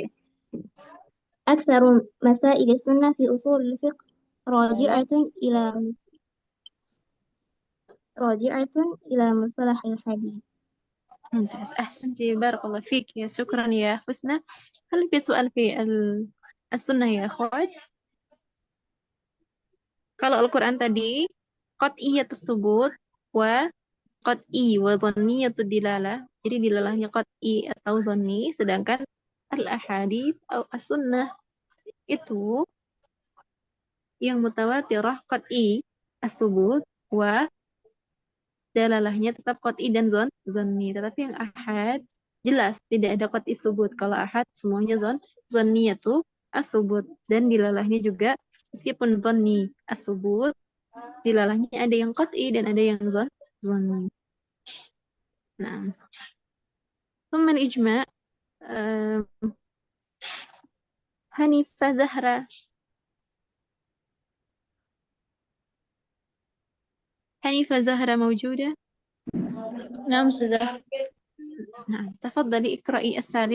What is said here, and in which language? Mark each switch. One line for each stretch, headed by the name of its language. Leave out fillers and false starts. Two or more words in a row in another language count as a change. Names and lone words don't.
Arabic: أكثر مسائل السنة في أصول الفقه راجعة إلى راجعة إلى مصطلح الحديث. ممتاز، أحسنتي، بارك الله فيك، يا شكرا يا حسنى. هل في سؤال في السنة يا أخوات؟
Indonesian: Kalau Al-Quran tadi
Arabic: قطعية الثبوت وقطعي وظنية الدلالة.
Indonesian: Jadi dilalahnya qat'i atau dhanni, sedangkan al-ahadits atau as-sunnah itu yang
Arabic: المتواترة قطعي الثبوت
Indonesian: wa dalalahnya tetap qat'i dan dhanni. Tetapi yang ahad jelas tidak ada
Arabic: قطعي الثبوت.
Indonesian: Kalau ahad semuanya
Arabic: ظنية الثبوت,
Indonesian: dan dilalahnya juga meskipun
Arabic: ظني الثبوت,
Indonesian: dilalahnya ada yang qat'i dan ada yang dhanni. Nah,
Arabic: ثم الإجماع. Hanifah Zahra. حنيفة زهرة موجودة؟ نعم أستاذة. نعم، تفضلي اقرأي الثالث.